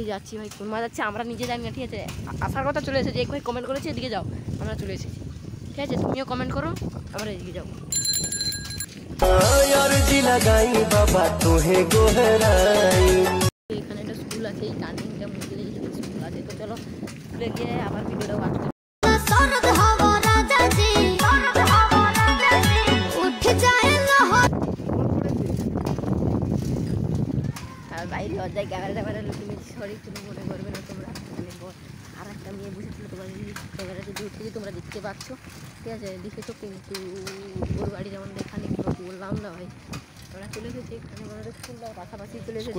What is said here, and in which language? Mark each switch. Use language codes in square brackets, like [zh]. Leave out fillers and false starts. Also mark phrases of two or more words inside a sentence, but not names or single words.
[bn] যাচ্ছি ভাই, কোন মা যাচ্ছে আমরা নিজে জানি না, ঠিক আছে। আসার কথা চলে এসেছে, এক ভাই কমেন্ট করেছে এদিকে যাও, আমরা চলে এসেছি, ঠিক আছে। তুমিও কমেন্ট করো, আমরা এদিকে যাবো। এখানে একটা স্কুল আছে, এই টার্নিংটা মধ্যে স্কুল আছে। তো চলো স্কুলে গিয়ে আবার ভিডিওটা ওয়াচ করি। [hi] सरद हवा राजा जी उठ जाए लहर [bn] আর বাইরে লজ্জায় ক্যামেরা লুকিয়ে সরি, তুমি মনে করবে না তোমরা। আর একটা মেয়ে বুঝেছিল, তোমরা যদি ক্যামেরাতে দূর থেকে তোমরা দেখতে পাচ্ছ, ঠিক আছে, দেখেছো, কিন্তু ওর বাড়ি যেমন এখানে বললাম না ভাই, আমরা চলে এসেছি এখানে, আমাদের স্কুলটা পাশাপাশি চলে এসেছি,